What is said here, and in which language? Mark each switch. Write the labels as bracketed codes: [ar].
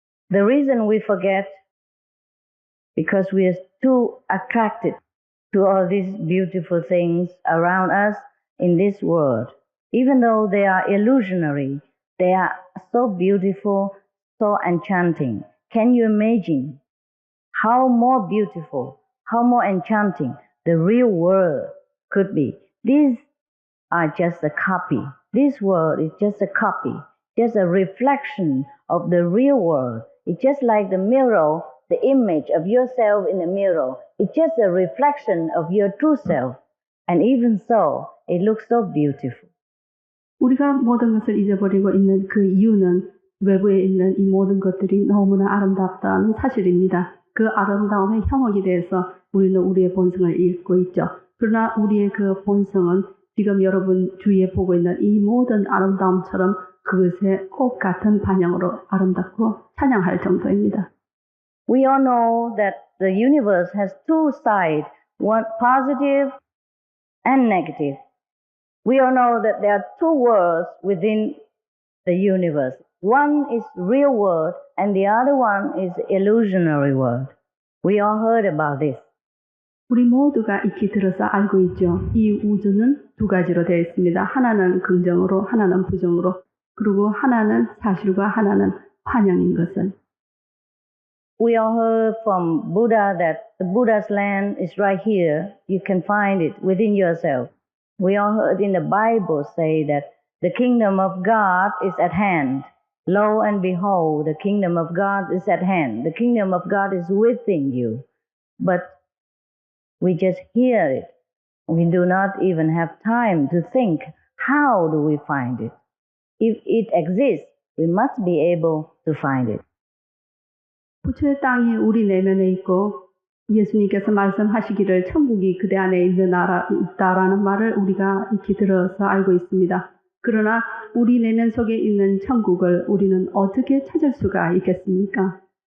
[en] The reason we forget, because we are too attracted to all these beautiful things around us in this world. Even though they are illusionary, they are so beautiful, so enchanting. Can you imagine how more beautiful, how more enchanting the real world could be? These are just a copy. This world is just a copy, just a reflection of the real world. It's just like the mirror, the image of yourself in the mirror. It's just a reflection of your true self. And even so, it looks so beautiful. [ko] 우리가 모든 것을 잊어버리고 있는 그 이유는 외부에 있는 이 모든 것들이 너무나 아름답다는 사실입니다. 그 아름다움의 현혹이 돼서 우리는 우리의 본성을 잃고 있죠. 그러나 우리의 그 본성은 지금 여러분 주위에 보고 있는 이 모든 아름다움처럼 그것의 꼭 같은 반영으로 아름답고 찬양할 정도입니다. [en] We all know that the universe has two sides, one positive and negative. We all know that there are two worlds within the universe. One is real world and the other one is illusionary world. We all heard about this. [ko] 우리 모두가 익히 들어서 알고 있죠. 이 우주는 두 가지로 되어 있습니다. 하나는 긍정으로, 하나는 부정으로. 그리고 하나는 사실과 하나는 환영인 것을. [en] We all heard from Buddha that the Buddha's land is right here. You can find it within yourself. We all heard in the Bible say that the kingdom of God is at hand. Lo and behold, the kingdom of God is at hand. The kingdom of God is within you. But we just hear it. We do not even have time to think, how do we find it? If it exists, we must be able to find it. [ko] 부처의 땅이 우리 내면에 있고 예수님께서 말씀하시기를 천국이 그대 안에 있는 나라 있다라는 말을 우리가 익히 들어서 알고 있습니다. 그러나 우리 내면 속에 있는 천국을 우리는 어떻게 찾을 수가 있겠습니까?